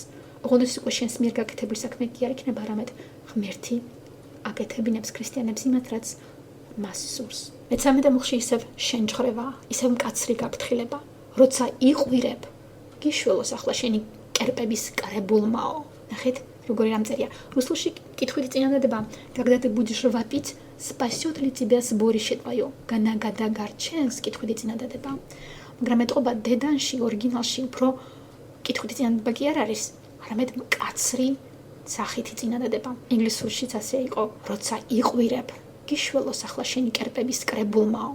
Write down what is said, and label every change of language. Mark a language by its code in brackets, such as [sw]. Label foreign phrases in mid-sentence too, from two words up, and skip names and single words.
[ka] ოღონდ უკვე შენს მიერ გაკეთებული საქმე კი არ იქნება, არამედ ღმერთი აკეთებინებს ქრისტიანებს იმათ, რაც მას სურს. მე-13 მუხლში ისევ შენჯღრება, ისევ მკაცრი გაფრთხილება. როცა იყვირებ, გიშველოს ახლა შენი კერპების კრებულმაო. ნახეთ, როგორი რამ წერია. რუსულში კითხვით წინადადება, [ru] когда ты будешь вопить, спасет ли тебя сборище твое? [ka] განაგადაგარჩენს კითხვით წინადადება. მაგრამ ეტყობა დედანში, ორიგინალში უფრო კითხვით წინადადება კი არ არის, არამედ მკაცრი სახითი წინადადება. ინგლისურშიც ასე იყო, როცა იყვირებ, გიშველოს ახლა შენი კერპების კრებულმაო.